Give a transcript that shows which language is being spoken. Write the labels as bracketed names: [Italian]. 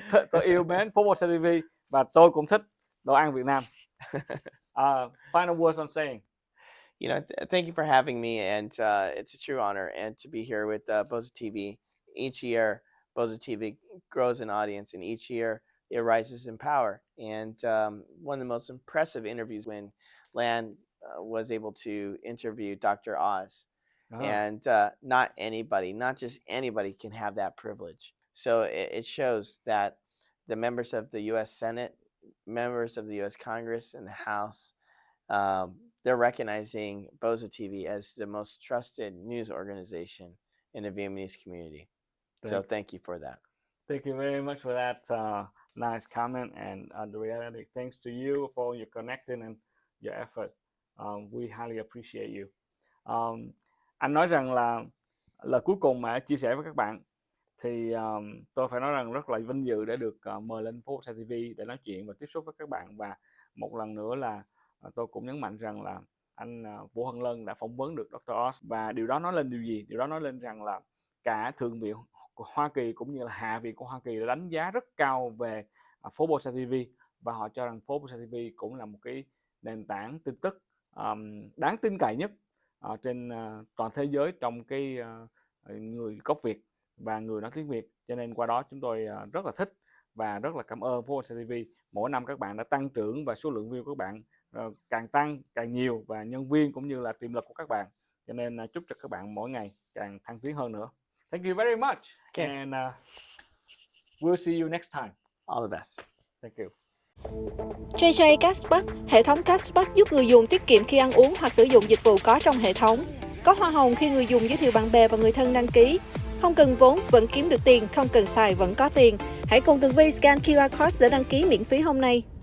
[Vietnamese] Tôi yêu mến PhoBolsaTV và tôi cũng thích đồ ăn Việt Nam. [English] Final words on saying. You know, thank you for having me, and it's a true honor and to be here with PhoBolsaTV. Each year, PhoBolsaTV grows an audience, and each year it rises in power. And one of the most impressive interviews when Lan was able to interview Dr. Oz. And not just anybody can have that privilege. So it shows that the members of the U.S. Senate, members of the U.S. Congress and the House, they're recognizing PhoBolsaTV as the most trusted news organization in the Vietnamese community. So thank you for that. Thank you very much for that nice comment and the reality. Thanks to you for your connecting and your effort. We highly appreciate you. [Vietnamese] Anh nói rằng là lời cuối cùng mà chia sẻ với các bạn thì tôi phải nói rằng rất là vinh dự để được mời lên PhoBolsaTV để nói chuyện và tiếp xúc với các bạn. Và một lần nữa là tôi cũng nhấn mạnh rằng là anh Vũ Hân Lân đã phỏng vấn được Dr. Oz, và điều đó nói lên điều gì? Điều đó nói lên rằng là cả Thượng viện của Hoa Kỳ cũng như là Hạ viện của Hoa Kỳ đã đánh giá rất cao về PhoBolsaTV, và họ cho rằng PhoBolsaTV cũng là một cái nền tảng tin tức đáng tin cậy nhất trên toàn thế giới trong cái người gốc Việt và người nói tiếng Việt. Cho nên qua đó chúng tôi rất là thích và rất là cảm ơn PhoBolsaTV. Mỗi năm các bạn đã tăng trưởng và số lượng view của các bạn càng tăng càng nhiều, và nhân viên cũng như là tiềm lực của các bạn. Cho nên chúc cho các bạn mỗi ngày càng thăng tiến hơn nữa. [English] Thank you very much. Okay. And we'll see you next time. All the best. Thank you. [Vietnamese] JJ Cashback, hệ thống cashback giúp người dùng tiết kiệm khi ăn uống hoặc sử dụng dịch vụ có trong hệ thống. Có hoa hồng khi người dùng giới thiệu bạn bè và người thân đăng ký. Không cần vốn vẫn kiếm được tiền, không cần xài vẫn có tiền. Hãy cùng Tường Vi scan QR code để đăng ký miễn phí hôm nay.